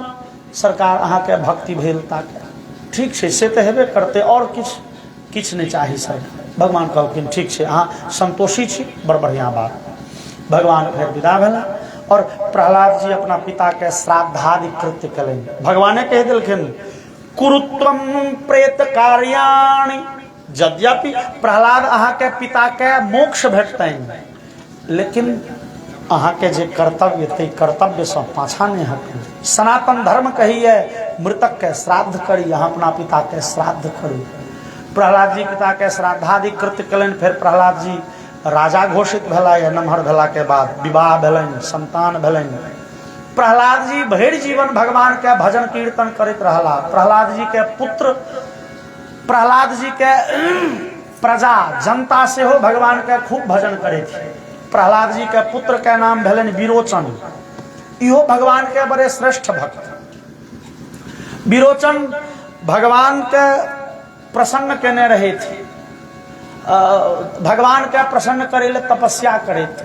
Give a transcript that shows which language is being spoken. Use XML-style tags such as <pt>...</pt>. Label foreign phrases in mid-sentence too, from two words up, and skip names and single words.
<mai>सरकार अहाँ के भक्ति भेल ताके, ठीक छै से तो हेबे करते, और किछु नहीं चाही सरकार। भगवान कहलखिन ठीक छै, अहाँ संतोषी छी, बड़ बढ़िया बात। भगवान फिर विदा भेला और प्रहलाद जी अपना पिता के श्राद्धादि कृत्य कलनि। भगवाने कह दिलखिन</mai> <sa>कुरुत्वम प्रेत कार्याणि,</sa> <mai>यद्यपि प्रहलाद अहाँ के पिता के मोक्ष भेटतनि, लेकिन अहाँ के जे कर्तव्य थे कर्तव्य से पाछा नहीं हटू। सनातन धर्म कहिए मृतक के श्राद्ध करी, अहाँ अपना पिता के श्राद्ध करू। प्रहलाद जी पिता के श्राद्धादि कृत्य कलनि। फिर प्रहलाद जी राजा घोषित भेला। या नमहर भेला के बाद विवाह भेलनि, संतान भेलनि। प्रहलाद जी भरि जीवन भगवान के भजन कीर्तन करैत रहला। प्रहलाद जी के पुत्र, प्रहलाद जी के प्रजा जनता से हो भगवान के खूब भजन करे थे। प्रहलाद जी के पुत्र के नाम भेलनि विरोचन। इहो भगवान के बड़े श्रेष्ठ भक्त। विरोचन भगवान के प्रसन्न केने रहे थे, भगवान के प्रसन्न करे ले तपस्या करे थे।</mai>